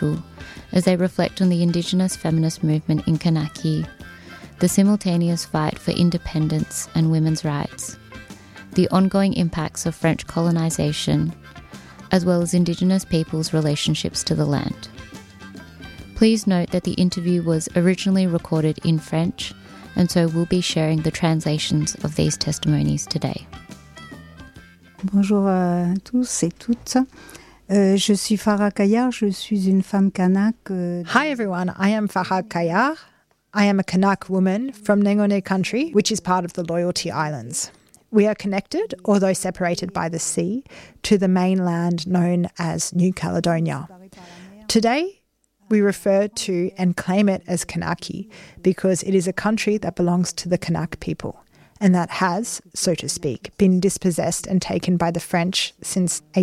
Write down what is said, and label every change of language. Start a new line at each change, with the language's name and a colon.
English: people as they reflect on the Indigenous feminist movement in Kanaki, the simultaneous fight for independence and women's rights, the ongoing impacts of French colonisation, as well as Indigenous peoples' relationships to the land. Please note that the interview was originally recorded in French, and so we'll be sharing the translations of these testimonies today.
French: Bonjour à tous et toutes. Je suis Farah Kayar, je suis une femme Kanak.
English: Hi everyone, I am Farah Kayar. I am a Kanak woman from Nengone country, which is part of the Loyalty Islands. We are connected, although separated by the sea, to the mainland known as New Caledonia. Today, we refer to and claim it as Kanaki because it is a country that belongs to the Kanak people and that has, so to speak, been dispossessed and taken by the French since